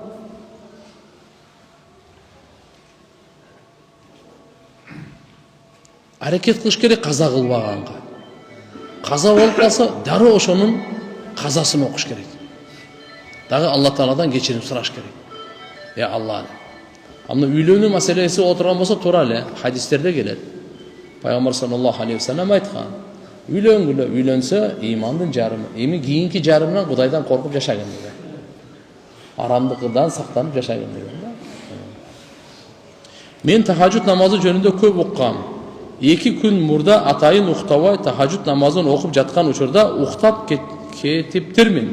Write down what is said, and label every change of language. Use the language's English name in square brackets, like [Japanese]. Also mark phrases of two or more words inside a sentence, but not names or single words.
[Kyrgyz] Аракет кылыш керек каза кылбаганга. Каза болуп калса, дароо ошонун казасын окуш керек. Дагы Алла Тааладан кечирим сураш керек. Алла. Амна үйлөнүү маселеси отурган болсо туура эле хадистерде келет. Пайгамбар [Arabic] صلى الله عليه وسلم [Kyrgyz] айткан: "Үйлөнгүлө, үйлөнсө имандын жарымы, эми кийинки жарымынан Кудайдан коркуп жашаган" деген. Арамдыкыдан сактанып жашаган деген. Мен тахажжуд намазы жөнүндө көп уккам. 2 күн мурда атайын уктабай тахажжуд намазын окуп жаткан учурда уктап кетиптирмин.